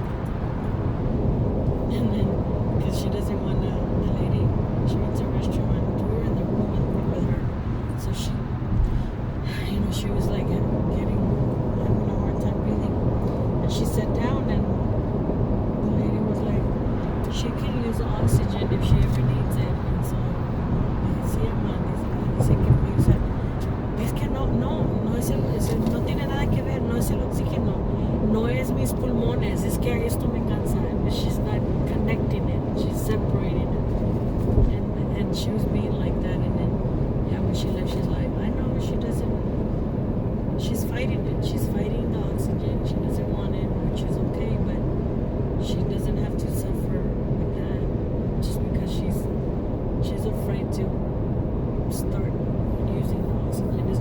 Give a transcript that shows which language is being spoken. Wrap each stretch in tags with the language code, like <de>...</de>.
<en>And then, because she doesn't want the lady, she went to a restaurant and we were in the room with her. So she, you know, she was like having a hard time breathing. And she sat down, and the lady was like, she can use oxygen if she ever needs it. And so,</en> <es>sí, hermano, dice que puede usar. Es que no tiene nada que ver, no es el oxígeno, no es mis pulmones, es que esto me cansa.</es> <en>She's not connecting it, she's separating it. And she was being like that, and then, yeah, when she left, she's like, I know, she's fighting it, she's fighting the oxygen, she doesn't want it, which is okay, but she doesn't have to suffer with that, just because she's afraid to start using the oxygen.</en>